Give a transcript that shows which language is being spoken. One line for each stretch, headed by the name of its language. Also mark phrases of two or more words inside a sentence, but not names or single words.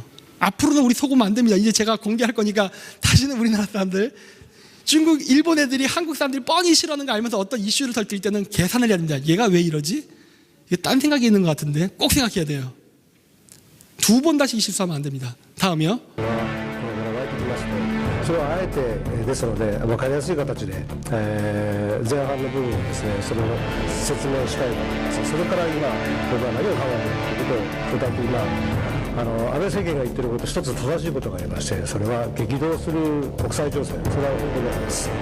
Korean: 앞으로는 우리 속으면 안 됩니다. 이제 제가 공개할 거니까 다시는 우리나라 사람들 중국, 일본 애들이 한국 사람들이 뻔히 싫어하는 거 알면서 어떤 이슈를 터뜨릴 때는 계산을 해야 됩니다. 얘가 왜 이러지? 이게 딴 생각이 있는 것 같은데 꼭 생각해야 돼요. 두 번 다시 실수하면 안 됩니다. 다음이요.
Japanese: それはあえてですので分かりやすい形で、前半の部分をですねその説明したいと思います。それから今僕は何を考えているかというと、今安倍政権が言っていること一つ正しいことがありまして、それは激動する国際情勢、それは本当にあります。